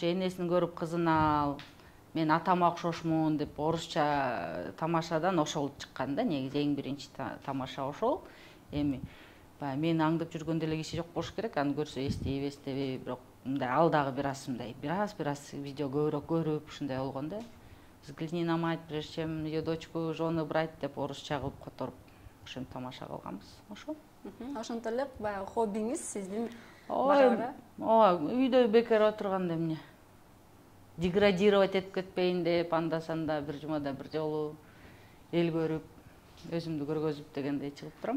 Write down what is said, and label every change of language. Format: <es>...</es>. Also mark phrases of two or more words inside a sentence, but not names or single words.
<ky>Энесин көрүп кызына ал, мен атама окшошмун деп орусча тамашадан ошол чыккан да. Негизи эң биринчи тамаша ошол. Эми баягы мени аңдып жүргөн деле киши жок болуш керек. Аны көрсө эстейби, эстебейби, бирок мындай ал дагы бир аз видео көбүрөөк көрүп ушундай болгон да.</ky> <ru>Взгляни на мать, прежде чем ее дочку жены брать</ru> <ky>деп орусча кылып которуп ошентип тамаша кылганбыз. Ошол. Ошонто эле баягы хоббиңиз сиздин ооба, үйдө бекер отурганда эмне деградировать этип кетпейин деп, анда-санда бир жумада бир жолу эл көрүп, өзүмдү көргөзүп дегендей чыгып турам.</ky>